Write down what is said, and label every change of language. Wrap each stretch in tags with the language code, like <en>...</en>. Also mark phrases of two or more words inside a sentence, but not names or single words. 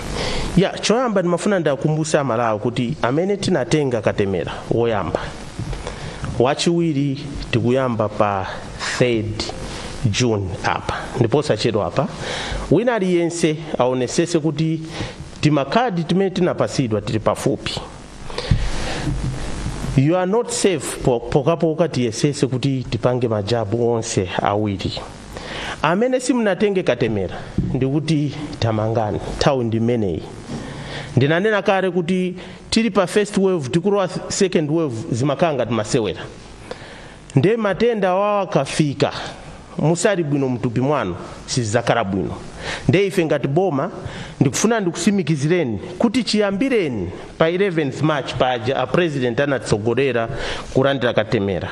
<ny>Choyamba ndimafuna ndakumbutsa Malawi kuti amene tinatenga katemera woyamba wachiwiri tikuyamba pa 3 June apa. Ndipo sachedwa apa wina aliyense aonesese kuti timakadi timene tinapasidwa tili pafupi.</ny> <en>You are not safe</en> <ny>pokapoka tiyesese kuti tipange majabu onse awiri. Amene simunatenge katemera ndikuti tamangani nthawi ndimeneyi. Ndinanena kale kuti tili pa</ny> <en>first wave</en> <ny>tikulowa</ny> <en>second wave</en> <ny>zimakanga timasewera. Nde matenda wawa kafika musali bwino mtupi mwanu sizakhala bwino. Nde ife ngati boma ndikufuna ndikusimikizireni kuti chiyambireni pa 11th March paja a president anatsogolera kulandira katemera.</ny>